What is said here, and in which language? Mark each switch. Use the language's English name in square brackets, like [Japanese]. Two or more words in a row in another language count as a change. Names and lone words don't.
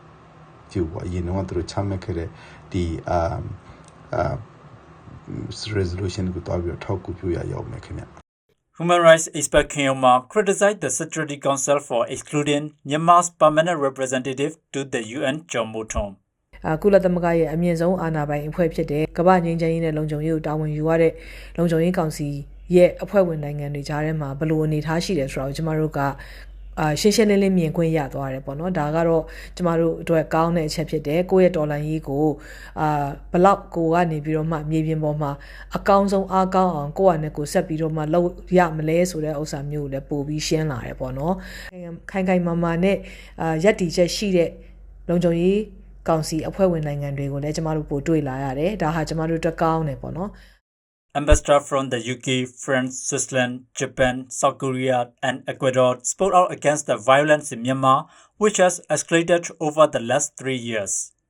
[English] The resolution Human rights expert Kyaw Moe criticized the Security Council for excluding Myanmar's permanent representative to the UN, Kyaw Moe Tun. [Burmese] ကုလသမဂ္ဂရဲ့အမြင့်ဆုံးအာဏာပိုင်အဖွဲ့ဖြစ်တဲ့ကမ္ဘာ့ငြိမ်းချမ်းရေးနဲ့လုံခြုံရေးကိုတာဝန်ယူရတဲ့လုံခြုံရေးကောင်စီရဲ့အဖွဲ့ဝင်နိုင်ငံတွေကြားထဲမှာဘယ်လို အနေထားရှိတယ်ဆိုတာကိုကျမတို့ကရှင်းရှင်းလင်းလင်းမြင်ခွင့်ရသွားတယ်ပေါ့နော်ဒါကတော့ကျမတို့အတွက်ကောင်းတဲ့အချက်ဖြစ်တယ်ကိုယ့်ရဲ့တော်လှန်ရေးကိုဘလောက်ကိုကနေပြီးတော့မှမြေပြင်ပေါ်မှာအကောင်းဆုံးအားကောင်းအောင်ကိုယ့်အနေကိုဆက်ပြီးတော့မှလုပ်ရမလဲဆိုတဲ့ဥစ္စာမျိုးကိုလည်းပို့ပြီးရှင်းလာတယ်ပေါ့နော်ခိုင်ခိုင်မာမာနဲ့ရက်တီချက်ရှိတဲ့လုံခြုံရေးကောင်စီအဖွဲ့ဝင်နိုင်ငံတွေကိုလည်းကျမတို့ပို့တွေ့လာရတယ်ဒါဟာကျမတို့အတွက်ကောင်းတယ်ပေါ့နော် [English] Ambassador from the UK, France, Switzerland, Japan, South Korea, and Ecuador spoke out against the violence in Myanmar, which has escalated over the last 3 years.